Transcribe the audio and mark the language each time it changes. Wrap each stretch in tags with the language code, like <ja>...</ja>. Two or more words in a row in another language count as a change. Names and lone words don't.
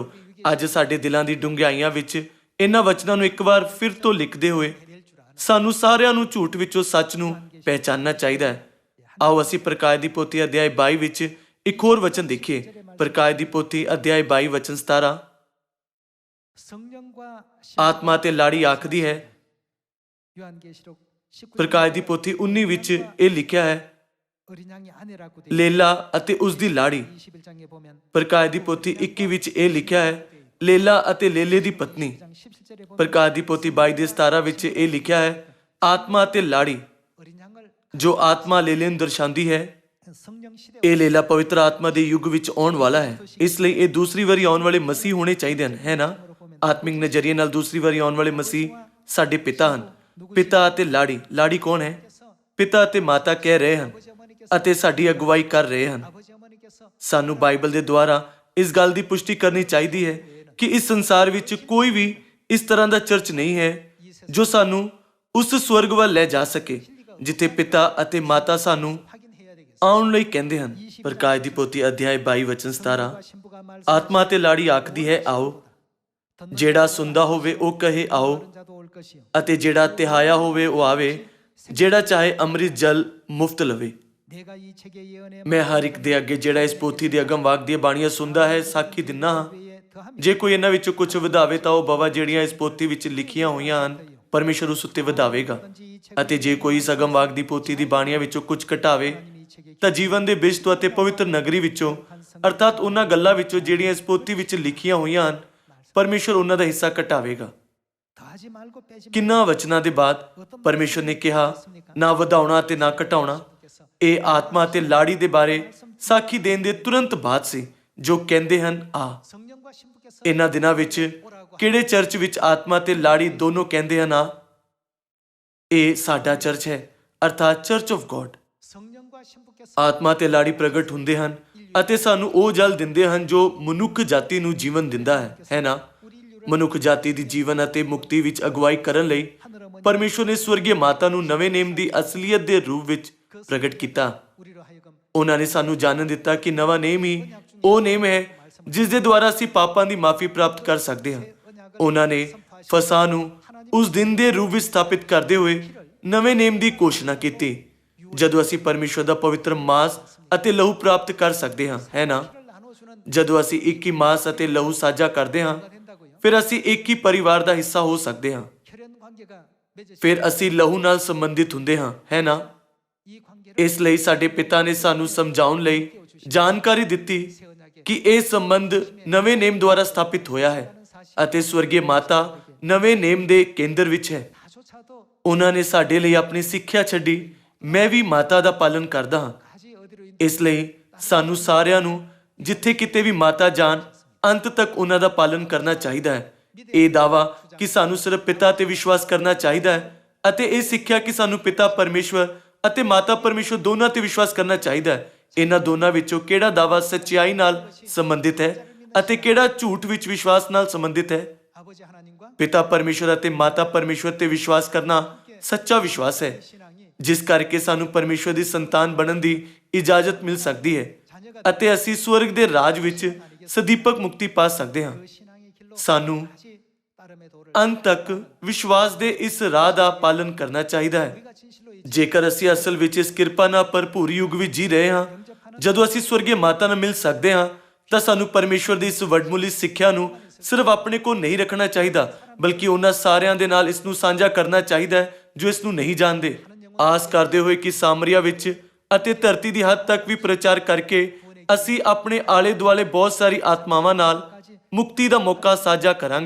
<pa>ਅੱਜ ਸਾਡੇ ਦਿਲਾਂ ਦੀ ਡੂੰਘਾਈਆਂ ਵਿੱਚ ਇਹਨਾਂ ਵਚਨਾਂ ਨੂੰ ਇੱਕ ਵਾਰ ਫਿਰ ਤੋਂ ਲਿਖਦੇ ਹੋਏ ਸਾਨੂੰ ਸਾਰਿਆਂ ਨੂੰ ਝੂਠ ਵਿੱਚੋਂ ਸੱਚ ਨੂੰ ਪਹਿਚਾਨਣਾ ਚਾਹੀਦਾ ਹੈ। ਆਓ ਅਸੀਂ ਪ੍ਰਕਾਸ਼ ਦੀ ਪੋਥੀ ਅਧਿਆਇ 22 ਵਿੱਚ ਇੱਕ ਹੋਰ ਵਚਨ ਦੇਖੀਏ। ਪ੍ਰਕਾਸ਼ ਦੀ ਪੋਥੀ ਅਧਿਆਇ 22 ਵਚਨ 17।</pa> <ko>성령과</ko> <pa>ਆਤਮਾ ਤੇ ਲਾੜੀ ਆਖਦੀ ਹੈ।</pa> <ko>요한계시록 19장</ko> <pa>ਪ੍ਰਕਾਸ਼ ਦੀ ਪੋਥੀ 19 ਵਿੱਚ ਇਹ ਲਿਖਿਆ ਹੈ,</pa> <ko>어린 양이 아내라고 돼</ko> <pa>ਲੇਲਾ ਅਤੇ ਉਸ ਦੀ ਲਾੜੀ।</pa> <ko>21장에 보면</ko> <pa>ਪ੍ਰਕਾਸ਼ ਦੀ ਪੋਥੀ 21 ਵਿੱਚ ਇਹ ਲਿਖਿਆ ਹੈ, ਲੇਲਾ ਅਤੇ ਲੇਲੇ ਦੀ ਪਤਨੀ।</pa> <ko>1장 17절에 보면</ko> <pa>ਪ੍ਰਕਾਸ਼ ਦੀ ਪੋਥੀ 22 ਦੇ 17 ਵਿੱਚ ਇਹ ਲਿਖਿਆ ਹੈ, ਆਤਮਾ ਅਤੇ ਲਾੜੀ।</pa> <ko>어린 양을</ko> <pa>ਜੋ ਆਤਮਾ ਲੇਲੇ ਨੂੰ ਦਰਸਾਉਂਦੀ ਹੈ,</pa> <ko>성령 시대</ko> <pa>ਇਹ ਲੇਲਾ ਪਵਿੱਤਰ ਆਤਮਾ ਦੇ ਯੁੱਗ ਵਿੱਚ ਆਉਣ ਵਾਲਾ ਹੈ। ਇਸ ਲਈ ਇਹ ਦੂਸਰੀ ਵਾਰੀ ਆਉਣ ਵਾਲੇ ਮਸੀਹ ਹੋਣੇ ਚਾਹੀਦੇ ਹਨ, ਹੈ ਨਾ? ਆਤਮਿਕ ਨਜ਼ਰੀਏ ਨਾਲ ਦੂਸਰੀ ਵਾਰੀ ਆਉਣ ਵਾਲੇ ਮਸੀਹ ਸਾਡੇ ਪਿਤਾ ਹਨ। ਪਿਤਾ ਅਤੇ ਲਾੜੀ। ਲਾੜੀ ਕੌਣ ਹੈ? ਪਿਤਾ ਅਤੇ ਮਾਤਾ ਕਹਿ ਰਹੇ ਹਨ ਅਤੇ ਸਾਡੀ ਅਗਵਾਈ ਕਰ ਰਹੇ ਹਨ।</pa> <ko>아버지 어머니께서</ko> <pa>ਸਾਨੂੰ ਬਾਈਬਲ ਦੇ ਦੁਆਰਾ ਇਸ ਗੱਲ ਦੀ ਪੁਸ਼ਟੀ ਕਰਨੀ ਚਾਹੀਦੀ ਹੈ ਕਿ ਇਸ ਸੰਸਾਰ ਵਿੱਚ ਕੋਈ ਵੀ ਇਸ ਤਰ੍ਹਾਂ ਦਾ ਚਰਚ ਨਹੀਂ ਹੈ ਜੋ ਸਾਨੂੰ ਉਸ ਸਵਰਗ ਵੱਲ ਲੈ ਜਾ ਸਕੇ ਜਿੱਥੇ ਪਿਤਾ ਅਤੇ ਮਾਤਾ ਸਾਨੂੰ</pa> <ko>확인해야 되겠어요.</ko> <pa>ਆਉਣ ਲਈ ਕਹਿੰਦੇ ਹਨ। ਪ੍ਰਕਾਸ਼ ਦੀ ਪੋਥੀ ਅਧਿਆਇ 22 ਵਚਨ 17।</pa> <ko>신부가 말</ko> <pa>ਆਤਮਾ ਤੇ ਲਾੜੀ ਆਖਦੀ ਹੈ, ਆਓ। ਜਿਹੜਾ ਸੁਣਦਾ ਹੋਵੇ ਉਹ ਕਹੇ, ਆਓ।</pa> <ko>자도 올 것이요.</ko> <pa>ਅਤੇ ਜਿਹੜਾ ਤਿਹਾਇਆ ਹੋਵੇ ਉਹ ਆਵੇ। ਜਿਹੜਾ ਚਾਹੇ ਅੰਮ੍ਰਿਤ ਜਲ ਮੁਫਤ ਲਵੇ।</pa> <ko>내가 이 책의 예언에</ko> <pa>ਮੈਂ ਹਰ ਇੱਕ ਦੇ ਅੱਗੇ ਜਿਹੜਾ ਇਸ ਪੋਥੀ ਦੇ ਅਗਮ ਵਾਕ ਦੀਆਂ ਬਾਣੀਆਂ ਸੁਣਦਾ ਹੈ ਸਾਖੀ ਦਿੰਦਾ ਹਾਂ।</pa> <ko>외에 더함이</ko> <pa>ਜੇ ਕੋਈ ਇਹਨਾਂ ਵਿੱਚੋਂ ਕੁਝ ਵਧਾਵੇ ਤਾਂ ਉਹ ਬਵਾ ਜਿਹੜੀਆਂ ਇਸ ਪੋਥੀ ਵਿੱਚ ਲਿਖੀਆਂ ਹੋਈਆਂ ਹਨ ਪਰਮੇਸ਼ਰ ਉਸ ਉੱਤੇ ਵਧਾਵੇਗਾ।</pa> <ko>이 책</ko> <pa>ਅਤੇ ਜੇ ਕੋਈ ਇਸ ਅਗਮ ਵਾਕ ਦੀ ਪੋਥੀ ਦੀ ਬਾਣੀਆਂ ਵਿੱਚੋਂ ਕੁਝ ਘਟਾਵੇ</pa> <ko>이 책의</ko> <pa>ਤਾਂ ਜੀਵਨ ਦੇ ਬਿਸ਼ਤ ਅਤੇ ਪਵਿੱਤਰ ਨਗਰੀ ਵਿੱਚੋਂ ਅਰਥਾਤ ਉਹਨਾਂ ਗੱਲਾਂ ਵਿੱਚੋਂ ਜਿਹੜੀਆਂ ਇਸ ਪੋਥੀ ਵਿੱਚ ਲਿਖੀਆਂ ਹੋਈਆਂ ਹਨ ਪਰਮੇਸ਼ਰ ਉਹਨਾਂ ਦਾ ਹਿੱਸਾ ਘਟਾਵੇਗਾ।</pa> <ko>더하지 말고 빼지</ko> <pa>ਕਿੰਨਾ ਵਚਨਾਂ ਦੇ ਬਾਅਦ ਪਰਮੇਸ਼ਰ ਨੇ ਕਿਹਾ ਨਾ ਵਧਾਉਣਾ ਤੇ ਨਾ ਘਟਾਉਣਾ। ਇਹ ਆਤਮਾ ਤੇ ਲਾੜੀ ਦੇ ਬਾਰੇ ਸਾਖੀ ਦੇਣ ਦੇ ਤੁਰੰਤ ਬਾਅਦ ਸੀ ਜੋ ਕਹਿੰਦੇ ਹਨ ਆ।</pa> <ko>성령과 신부께서</ko> <pa>ਇਹਨਾਂ ਦਿਨਾਂ ਵਿੱਚ ਕਿਹੜੇ ਚਰਚ ਵਿੱਚ ਆਤਮਾ ਤੇ ਲਾੜੀ ਦੋਨੋਂ ਕਹਿੰਦੇ ਹਨ ਆ? ਇਹ ਸਾਡਾ ਚਰਚ ਹੈ ਅਰਥਾਤ ਚਰਚ ਆਫ ਗੋਡ।</pa> <ko>성령과 신부께서</ko> <pa>ਆਤਮਾ ਤੇ ਲਾੜੀ ਪ੍ਰਗਟ ਹੁੰਦੇ ਹਨ ਅਤੇ ਸਾਨੂੰ ਉਹ ਜਲ ਦਿੰਦੇ ਹਨ ਜੋ ਮਨੁੱਖ ਜਾਤੀ ਨੂੰ ਜੀਵਨ ਦਿੰਦਾ ਹੈ ਨਾ? ਮਨੁੱਖ ਜਾਤੀ ਦੀ ਜੀਵਨ ਅਤੇ ਮੁਕਤੀ ਵਿੱਚ ਅਗਵਾਈ ਕਰਨ ਲਈ ਪਰਮੇਸ਼ਵਰ ਨੇ ਸਵਰਗੀ ਮਾਤਾ ਨੂੰ ਨਵੇਂ ਨੇਮ ਦੀ ਅਸਲੀਅਤ ਦੇ ਰੂਪ ਵਿੱਚ ਪ੍ਰਗਟ ਕੀਤਾ।</pa> <ko>우리로 하여금</ko> <pa>ਉਹਨਾਂ ਨੇ ਸਾਨੂੰ ਜਾਣਨ ਦਿੱਤਾ ਕਿ ਨਵਾਂ ਨੇਮ ਹੀ ਉਹ ਨੇਮ ਹੈ ਜਿਸ ਦੇ ਦੁਆਰਾ ਅਸੀਂ ਪਾਪਾਂ ਦੀ ਮਾਫੀ ਪ੍ਰਾਪਤ ਕਰ ਸਕਦੇ ਹਾਂ। ਉਹਨਾਂ ਨੇ ਫਸਾ ਨੂੰ ਉਸ ਦਿਨ ਦੇ ਰੂਪ ਵਿੱਚ ਸਥਾਪਿਤ ਕਰਦੇ ਹੋਏ ਨਵੇਂ ਨੇਮ ਦੀ ਘੋਸ਼ਣਾ ਕੀਤੀ ਜਦੋਂ ਅਸੀਂ ਪਰਮੇਸ਼ਵਰ ਦਾ ਪਵਿੱਤਰ ਮਾਸ ਅਤੇ ਲਹੂ ਪ੍ਰਾਪਤ ਕਰ ਸਕਦੇ ਹਾਂ, ਹੈ ਨਾ।</pa> <ko>나눠주는</ko> <pa>ਜਦੋਂ ਅਸੀਂ ਇੱਕ ਹੀ ਮਾਸ ਅਤੇ ਲਹੂ ਸਾਂਝਾ ਕਰਦੇ ਹਾਂ</pa> <ko>된다고요.</ko> <pa>ਫਿਰ ਅਸੀਂ ਇੱਕ ਹੀ ਪਰਿਵਾਰ ਦਾ ਹਿੱਸਾ ਹੋ ਸਕਦੇ ਹਾਂ।</pa> <ko>혈연 관계가 맺어지고</ko> <pa>ਫਿਰ ਅਸੀਂ ਲਹੂ ਨਾਲ ਸੰਬੰਧਿਤ ਹੁੰਦੇ ਹਾਂ, ਹੈ ਨਾ।</pa> <ko>이 관계를</ko> <pa>ਇਸ ਲਈ ਸਾਡੇ ਪਿਤਾ ਨੇ ਸਾਨੂੰ ਸਮਝਾਉਣ ਲਈ ਜਾਣਕਾਰੀ ਦਿੱਤੀ ਕਿ ਇਹ ਸੰਬੰਧ ਨਵੇਂ ਨੇਮ ਦੁਆਰਾ ਸਥਾਪਿਤ ਹੋਇਆ ਹੈ ਅਤੇ ਸਵਰਗੀ ਮਾਤਾ ਨਵੇਂ ਨੇਮ ਦੇ ਕੇਂਦਰ ਵਿੱਚ ਹੈ।</pa> <ko>나조차도</ko> <pa>ਉਹਨਾਂ ਨੇ ਸਾਡੇ ਲਈ ਆਪਣੀ ਸਿੱਖਿਆ ਛੱਡੀ। ਮੈਂ ਵੀ ਮਾਤਾ ਦਾ ਪਾਲਨ ਕਰਦਾ ਹਾਂ।</pa> <ko>가지 어디로</ko> <pa>ਇਸ ਲਈ ਸਾਨੂੰ ਸਾਰਿਆਂ ਨੂੰ ਜਿੱਥੇ ਕਿਤੇ ਵੀ ਮਾਤਾ ਜਾਣ ਅੰਤ ਤੱਕ ਉਹਨਾਂ ਦਾ ਪਾਲਨ ਕਰਨਾ ਚਾਹੀਦਾ ਹੈ। ਇਹ ਦਾਵਾ ਕਿ ਸਾਨੂੰ ਸਿਰਫ ਪਿਤਾ ਤੇ ਵਿਸ਼ਵਾਸ ਕਰਨਾ ਚਾਹੀਦਾ ਹੈ ਅਤੇ ਇਹ ਸਿੱਖਿਆ ਕਿ ਸਾਨੂੰ ਪਿਤਾ ਪਰਮੇਸ਼ਵਰ ਅਤੇ ਮਾਤਾ ਪਰਮੇਸ਼ਵਰ ਦੋਨਾਂ ਤੇ ਵਿਸ਼ਵਾਸ ਕਰਨਾ ਚਾਹੀਦਾ ਹੈ। ਇਹਨਾਂ ਦੋਨਾਂ ਵਿੱਚੋਂ ਕਿਹੜਾ ਦਾਵਾ ਸੱਚਾਈ ਨਾਲ ਸੰਬੰਧਿਤ ਹੈ ਅਤੇ ਕਿਹੜਾ ਝੂਠ ਵਿੱਚ ਵਿਸ਼ਵਾਸ ਨਾਲ ਸੰਬੰਧਿਤ ਹੈ।</pa> <ko>아버지 하나님과</ko> <pa>ਪਿਤਾ ਪਰਮੇਸ਼ਵਰ ਅਤੇ ਮਾਤਾ ਪਰਮੇਸ਼ਵਰ ਤੇ ਵਿਸ਼ਵਾਸ ਕਰਨਾ ਸੱਚਾ ਵਿਸ਼ਵਾਸ ਹੈ</pa> <ko>신앙이</ko> <pa>ਜਿਸ ਕਰਕੇ ਸਾਨੂੰ ਪਰਮੇਸ਼ਵਰ ਦੀ ਸੰਤਾਨ ਬਣਨ ਦੀ ਇਜਾਜ਼ਤ ਮਿਲ ਸਕਦੀ ਹੈ ਅਤੇ ਅਸੀਂ ਸਵਰਗ ਦੇ ਰਾਜ ਵਿੱਚ ਸਦੀਪਕ ਮੁਕਤੀ ਪਾ ਸਕਦੇ ਹਾਂ।</pa> <ko>그 신앙의 길로</ko> <pa>ਸਾਨੂੰ</pa> <ko>다시 따름의 도를</ko> <pa>ਅੰਤ ਤੱਕ ਵਿਸ਼ਵਾਸ ਦੇ ਇਸ ਰਾਹ ਦਾ ਪਾਲਨ ਕਰਨਾ ਚਾਹੀਦਾ ਹੈ।</pa> <ko>우리가 진실로 이</ko> <pa>ਜੇਕਰ ਅਸੀਂ ਅਸਲ ਵਿੱਚ ਇਸ ਕਿਰਪਾ ਨਾਲ ਭਰਪੂਰ ਯੁੱਗ ਵਿੱਚ ਜੀ ਰਹੇ ਹਾਂ ਜਦੋਂ ਅਸੀਂ ਸਵਰਗੀ ਮਾਤਾ ਨਾਲ ਮਿਲ ਸਕਦੇ ਹਾਂ ਤਾਂ ਸਾਨੂੰ ਪਰਮੇਸ਼ਵਰ ਦੀ ਇਸ ਵੱਡਮੁੱਲੀ ਸਿੱਖਿਆ ਨੂੰ ਸਿਰਫ ਆਪਣੇ ਕੋਲ ਨਹੀਂ ਰੱਖਣਾ ਚਾਹੀਦਾ ਬਲਕਿ ਉਹਨਾਂ ਸਾਰਿਆਂ ਦੇ ਨਾਲ ਇਸ ਨੂੰ ਸਾਂਝਾ ਕਰਨਾ ਚਾਹੀਦਾ ਹੈ ਜੋ ਇਸ ਨੂੰ ਨਹੀਂ ਜਾਣਦੇ। ਆਸ ਕਰਦੇ ਹੋਏ ਕਿ ਸਾਮਰੀਆ ਵਿੱਚ ਅਤੇ ਧਰਤੀ ਦੀ ਹੱਦ ਤੱਕ ਵੀ ਪ੍ਰਚਾਰ ਕਰਕੇ ਅਸੀਂ ਆਪਣੇ ਆਲੇ ਦੁਆਲੇ ਬਹੁਤ ਸਾਰੀ ਆਤਮਾਵਾਂ ਨਾਲ ਮੁਕਤੀ ਦਾ ਮੌਕਾ ਸਾਂਝਾ ਕਰਾਂਗੇ।</pa>